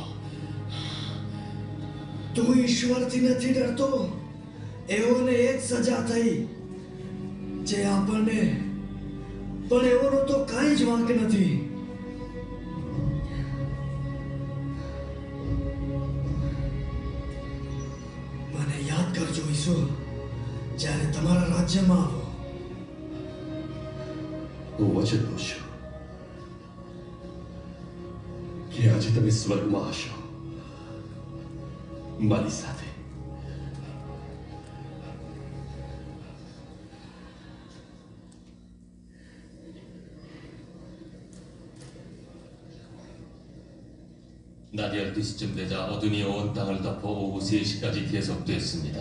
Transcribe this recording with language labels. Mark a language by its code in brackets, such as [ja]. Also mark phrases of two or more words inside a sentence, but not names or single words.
[gu] તું ઈશ્વરથી નથી ડરતો એઓને એક સજા થઈ જે આપણને પણ એઓનો તો કાંઈ જ વાંક નથી મને યાદ કરજો ઈસુ જ્યારે તમારા રાજ્યમાં આવો વચન બોલ્યો કે આજે તમે સ્વર્ગમાં હશો મારી સાથે [ko] 낮 12시쯤 되자 어둠이 온 땅을 덮어 오후 3시까지 계속됐습니다.